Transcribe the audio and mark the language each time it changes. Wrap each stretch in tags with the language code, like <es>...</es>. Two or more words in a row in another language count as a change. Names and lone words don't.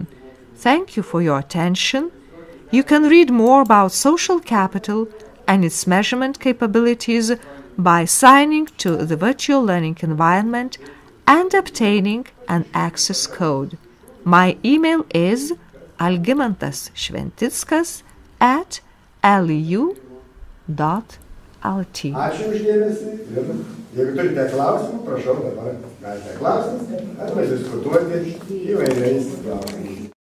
<en>Thank you for your attention. You can read more about social capital and its measurement capabilities by signing to the virtual learning environment and obtaining an access code. My email is Algimantas Šventickas@leu.lt.</en> <lt>Ačiū uždėmesį ir jeigu turite klausimų, prašau dabar galite klausti arba diskutuoti įvairiais klausimais.</lt>